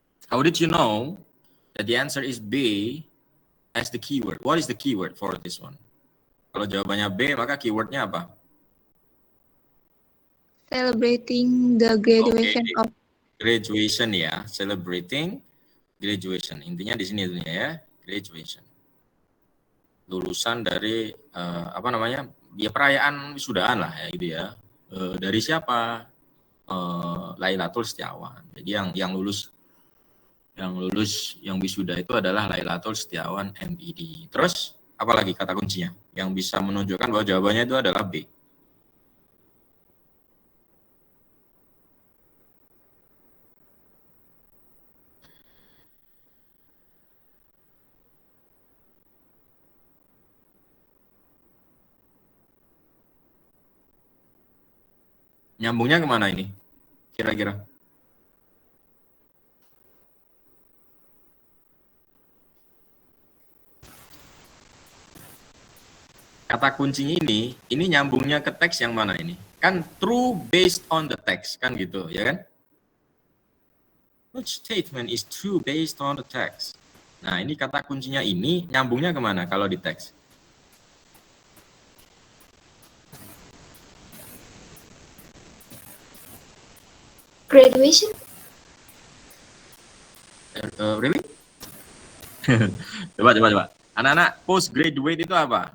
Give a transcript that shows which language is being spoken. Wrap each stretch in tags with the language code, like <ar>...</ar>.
<en>How did you know that the answer is B as the keyword? What is the keyword for this one?</en> <id>Kalau jawabannya B, maka keywordnya apa?</id> <en>Celebrating the graduation of.</en> <id>Graduation ya,</id> <en>celebrating graduation.</en> <id>Intinya di sini ya, graduation. Lulusan dari ya perayaan wisudaan lah ya gitu ya. Dari siapa? Lailatul Setiawan. Jadi yang lulus yang wisuda itu adalah Lailatul Setiawan MED. Terus apalagi kata kuncinya yang bisa menunjukkan bahwa jawabannya itu adalah B? Nyambungnya kemana ini? Kira-kira? Kata kuncinya ini nyambungnya ke teks yang mana ini? Kan</id> <en>true based on the text,</en> <id>kan gitu, ya kan?</id> <en>Which statement is true based on the text?</en> <id>Nah, ini kata kuncinya ini nyambungnya kemana kalau di teks?</id> <en>Graduation?</en> <id>Really? Coba. Anak-anak, postgraduate itu apa?</id>